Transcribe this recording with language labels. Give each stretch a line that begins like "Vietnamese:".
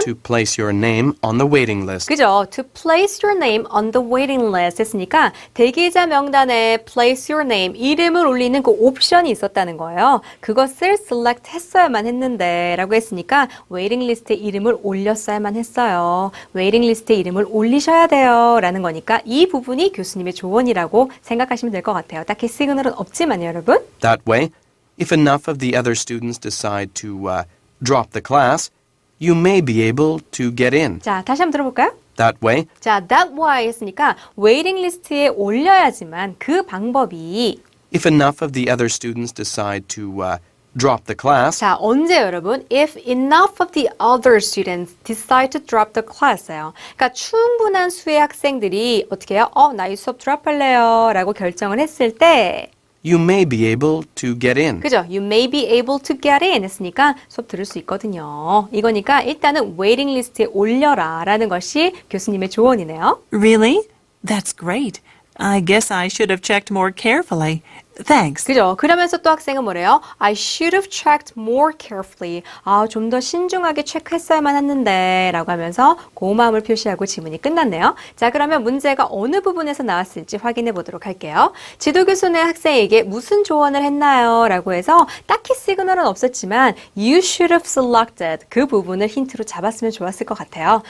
English: to place your name on the waiting list.
Korean: 그죠?
English: To place your name on the waiting list
Korean: 했으니까 대기자 명단에
English: place your name,
Korean: 이름을 올리는 그 옵션이 있었다는 거예요. 그것을 select 했어야만 했는데 라고 했으니까 waiting list에 이름을 올렸어야만 했어요. waiting list에 이름을 올리셔야 돼요 라는 거니까 이 부분이 교수님의 조언이라고 생각하시면 될 것 같아요. 딱히 시그널은 없지만요, 여러분.
English: That way, if enough of the other students decide to drop the class, you may be able to get in.
Korean: 자, 다시 한번 들어볼까요?
English: That way,
Korean: 자,
English: that why
Korean: 했으니까 waiting list에 올려야지만 그 방법이
English: if enough of the other students decide to drop the class,
Korean: 자, 언제 여러분?
English: If enough of the other students decide to drop the class예요.
Korean: 그러니까 충분한 수의 학생들이 어떻게 해요? 나 이 수업 드롭할래요 라고 결정을 했을 때
English: you may be able to get in.
Korean: 그죠?
English: You may be able to get in 했으니까
Korean: 수업 들을 수 있거든요. 이거니까 일단은 waiting list에 올려라 라는 것이 교수님의 조언이네요.
English: Really? That's great. I guess I should have checked more carefully. Thanks.
Korean: 그죠? 그러면서 또 학생은 뭐래요?
English: I should have checked more carefully.
Korean: 좀 더 신중하게 체크했어야만 했는데 라고 하면서 고마움을 표시하고 지문이 끝났네요. 자, 그러면 문제가 어느 부분에서 나왔을지 확인해 보도록 할게요. 지도교수는 학생에게 무슨 조언을 했나요? 라고 해서 딱히 시그널은 없었지만
English: You should have selected
Korean: 그 부분을 힌트로 잡았으면 좋았을 것 같아요.